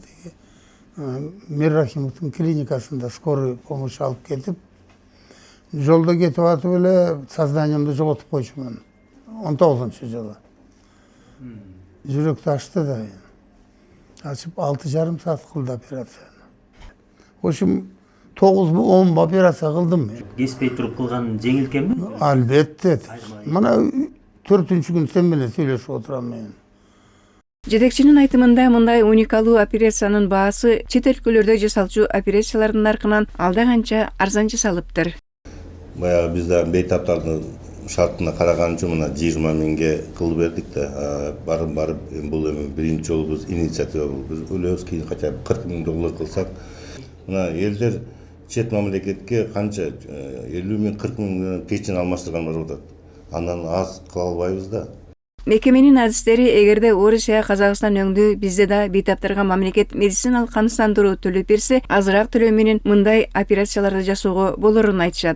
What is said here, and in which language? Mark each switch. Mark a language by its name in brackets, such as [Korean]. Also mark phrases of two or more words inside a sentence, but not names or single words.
[Kyrgyz] Мир Рахимовдун клиникасында [Russian] скорый помощь [Kyrgyz] алып келип, жолда кетип атып эле сознаниемди жоготуп койчумун. 19-жылы. Жүрөктү ачты да. Ачып 6,5 саат кылды операцияны. [Russian] В общем, [Kyrgyz] 9-10 операция кылдым. Кеспей туруп кылган жеңил экенби? Албетте. Мына 4-күн сен менен сүйлөшүп отурам мен. Жетекчинин айтымында мындай уникалдуу операциянын баасы чет өлкөлөрдө жасалчу операциялардын наркынан алда канча арзан жасалыптыр. Баягы бизде бейтаптардын шартына караган үчүн мына 20 миңге кылып бердик да. Барып бул эми биринчи жолу биз инициатива биз өлөбүз, кийин [Russian] хотя бы [Kyrgyz] 40 миң доллар кылсак. Мына элдер чет мамлекетке канча 50 миң 40 миң печень алмаштырган бар атат. Андан аз кыла албайбыз да. Мекеменин адистери эгерде Орусия, Казакстан өңдүү бизде да бейтаптарга мамлекет медициналык камсыздандыруу төлөп берсе, азыраак төлөө менен мындай операцияларды жасоого болорун айтышат.